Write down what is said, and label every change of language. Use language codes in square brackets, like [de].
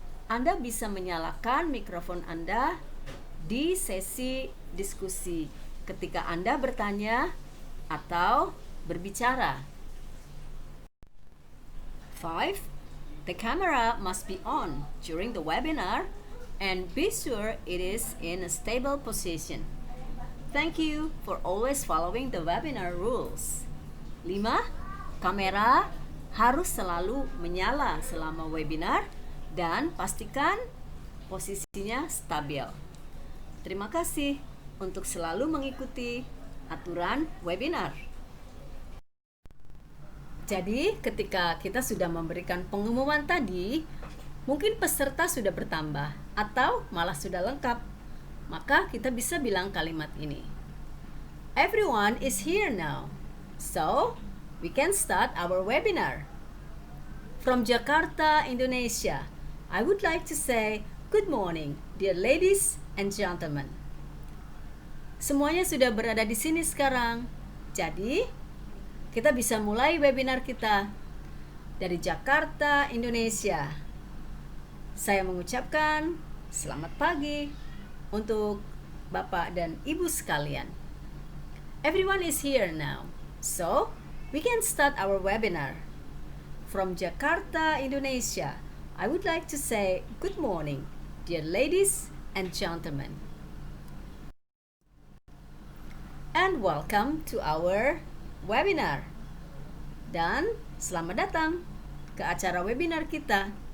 [id] Anda bisa menyalakan mikrofon Anda di sesi diskusi ketika Anda bertanya atau berbicara. 5. [en] The camera must be on during the webinar and be sure it is in a stable position. Thank you for always following the webinar rules. 5. [id] Kamera harus selalu menyala selama webinar dan pastikan posisinya stabil. Terima kasih untuk selalu mengikuti aturan webinar. Jadi, ketika kita sudah memberikan pengumuman tadi, mungkin peserta sudah bertambah atau malah sudah lengkap. Maka kita bisa bilang kalimat ini. [en] Everyone is here now. So, we can start our webinar. From Jakarta, Indonesia, I would like to say good morning, dear ladies and gentlemen. [id] Semuanya sudah berada di sini sekarang. Jadi, kita bisa mulai webinar kita dari Jakarta, Indonesia. Saya mengucapkan selamat pagi untuk Bapak dan Ibu sekalian. [en] Everyone is here now, so we can start our webinar. From Jakarta, Indonesia, I would like to say good morning, dear ladies and gentlemen. And welcome to our webinar. [id] Dan selamat datang ke acara webinar kita.